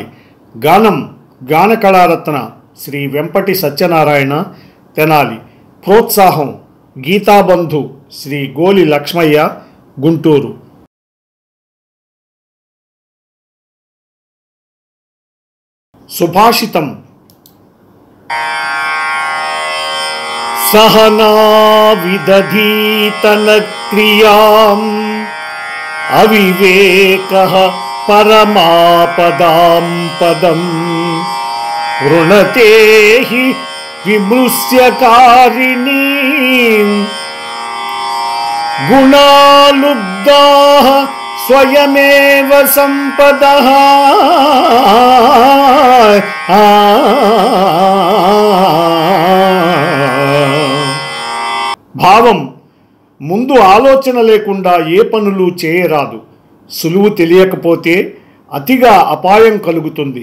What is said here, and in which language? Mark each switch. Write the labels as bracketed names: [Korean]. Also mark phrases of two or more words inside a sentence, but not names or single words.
[Telugu] గానం గాన కళారత్న శ్రీ వెంపటి సత్యనారాయణ తెనాలి. ప్రోత్సాహం గీతాబంధు శ్రీ గోలి లక్ష్మయ్య గుంటూరు. సుభాషితం. [Sanskrit] सहना विदधीतन क्रियां अविवेकः परमापदां पदं वृणते हि विमृश्यकारिणीं गुणालुब्धाः स्वयमेव संपदः. [Telugu] భావం ముందు ఆలోచన లేకుండా ఏ పనులు చేయరాదు. సులువు తెలియకపోతే అతిగా అపాయం కలుగుతుంది.